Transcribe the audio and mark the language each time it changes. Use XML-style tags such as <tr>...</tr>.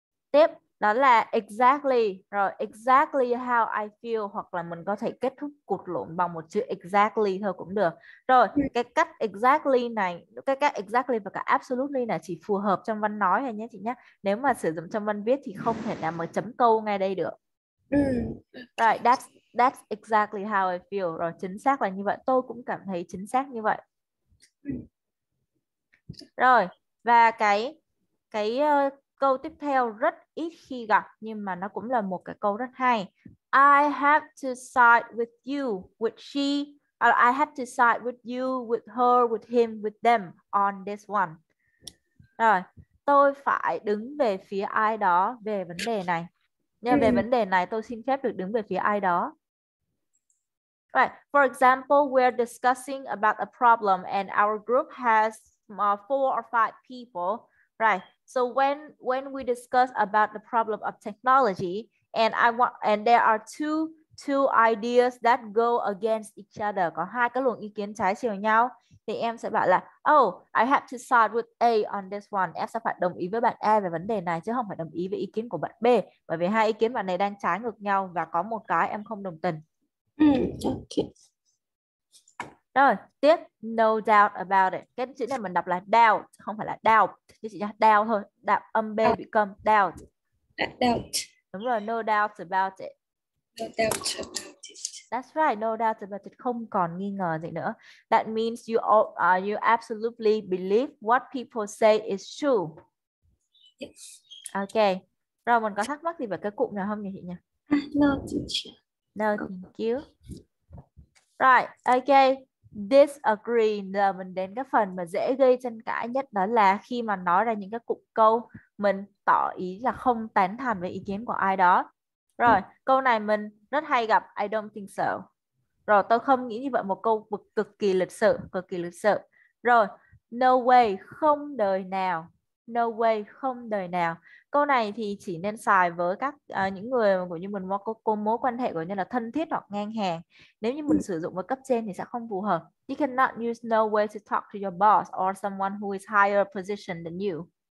<vi>Tiếp đó là exactly, rồi</vi> <en>exactly how I feel,</en> <vi>hoặc là mình có thể kết thúc cuộc luận bằng một chữ exactly thôi cũng được. Rồi, cái cách exactly này, cái cách exactly và cả absolutely này chỉ phù hợp trong văn nói thôi nhé chị nhé. Nếu mà sử dụng trong văn viết thì không thể nào mà chấm câu ngay đây được.</vi> <en>Right, that's exactly how I feel.</en> <vi>Rồi, chính xác là như vậy, tôi cũng cảm thấy chính xác như vậy. Rồi, và cái câu tiếp theo rất ít khi gặp nhưng mà nó cũng là một cái câu rất hay.</vi> <en>I have to side with you, with she. I have to side with you, with her, with him, with them on this one.</en> <vi>Rồi, tôi phải đứng về phía ai đó về vấn đề này. Nhưng về vấn đề này tôi xin phép được đứng về phía ai đó.</vi> <en>Right. For example, we're discussing about a problem and our group has 4 or 5 people. Right. So when we discuss about the problem of technology and there are two ideas that go against each other,</en> <vi>có hai cái luồng ý kiến trái chiều nhau, thì em sẽ bảo là</vi> <en>oh, I have to side with A on this one.</en> <vi>Em sẽ phải đồng ý với bạn A về vấn đề này chứ không phải đồng ý với ý kiến của bạn B, bởi vì hai ý kiến bạn này đang trái ngược nhau và có một cái em không đồng tình.</vi> <en>Okay.</en> <vi>Rồi, tiếp</vi> <en>no doubt about it.</en> <vi>Cái chữ này mình đọc là doubt, không phải là doubt. Chứ chị nhá, doubt thôi. Âm B become doubt.</vi> <en>Doubt.</en> <vi>Đúng rồi,</vi> <en>no doubt about it. No doubt about it. That's right, no doubt about it.</en> <vi>Không còn nghi ngờ gì nữa.</vi> <en>That means you absolutely believe what people say is true. Yes. Ok.</en> <vi>Rồi, mình có thắc mắc gì về cái cụm nào không nhỉ chị nhỉ?</vi> <en>No, teacher. No, thank you. Right, ok.</en> <vi>Disagree, giờ mình đến cái phần mà dễ gây tranh cãi nhất, đó là khi mà nói ra những cái cụm câu mình tỏ ý là không tán thành với ý kiến của ai đó. Rồi, câu này mình rất hay gặp,</vi> <en>I don't think so.</en> <vi>Rồi, tôi không nghĩ như vậy, một câu cực kỳ lịch sự, cực kỳ lịch sự. Rồi, no way, không đời nào.</vi> <en>No way,</en> <vi>không đời nào. Câu này thì chỉ nên xài với các những người của như mình có mối quan hệ của như là thân thiết hoặc ngang hàng. Nếu như mình sử dụng với cấp trên thì sẽ không phù hợp.</vi> <en>You cannot use no way to talk to your boss or someone who is higher position than you.</en>